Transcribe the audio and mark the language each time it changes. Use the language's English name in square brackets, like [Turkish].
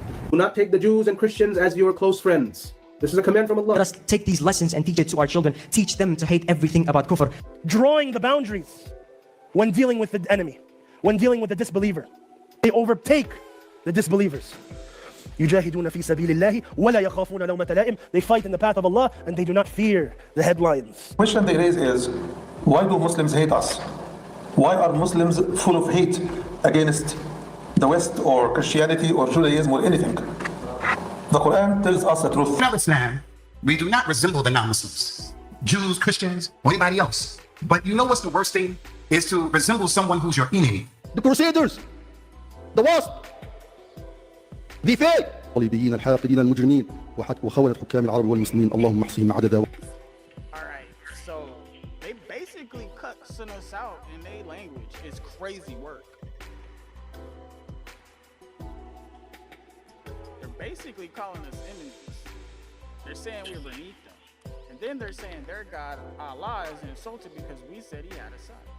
[English] Do not take the Jews and Christians as your close friends. This is a command from Allah. Let us take these lessons and teach it to our children. Teach them to hate everything about kufr. Drawing the boundaries when dealing with the enemy, when dealing with the disbeliever. They overtake the disbelievers. [Arabic] يجاهدون في سبيل الله ولا يخافون لومة لائم. [English] They fight in the path of Allah and they do not fear the headlines. The question they raise is, why do Muslims hate us? Why are Muslims full of hate against the West or Christianity or Judaism or anything? The Quran tells us the truth. In Islam, we do not resemble the non-Muslims, Jews, Christians, or anybody else. But you know what's the worst thing? Is to resemble someone who's your enemy. The Crusaders, the Wasp, The fake. [Arabic] الصليبيين الحاقدين المجرمين وخونة حكام العرب والمسلمين اللهم احصهم عددا. [English] Alright, so they basically cussing us out in their language. It's crazy work. They're basically calling us enemies. They're saying we're beneath them. And then they're saying their God, Allah, is insulted because we said he had a son.